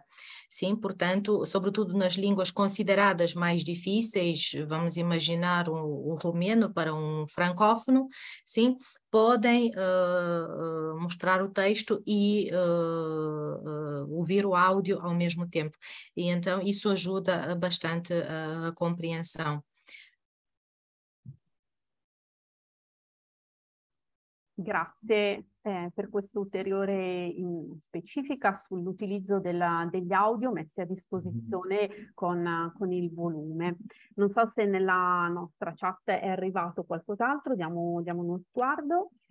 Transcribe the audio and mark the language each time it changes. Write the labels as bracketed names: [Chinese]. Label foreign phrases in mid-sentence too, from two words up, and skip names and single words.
[Portuguese] Sim, portanto, sobretudo nas línguas consideradas mais difíceis, vamos imaginar o romeno para um francófono, sim, podem mostrar o texto e ouvir o áudio ao mesmo tempo. E então isso ajuda bastante a compreensão. [Italian] Grazie per questa ulteriore specifica sull'utilizzo degli audio messi a disposizione con il volume. Non so se nella nostra chat è arrivato qualcos'altro, diamo uno sguardo.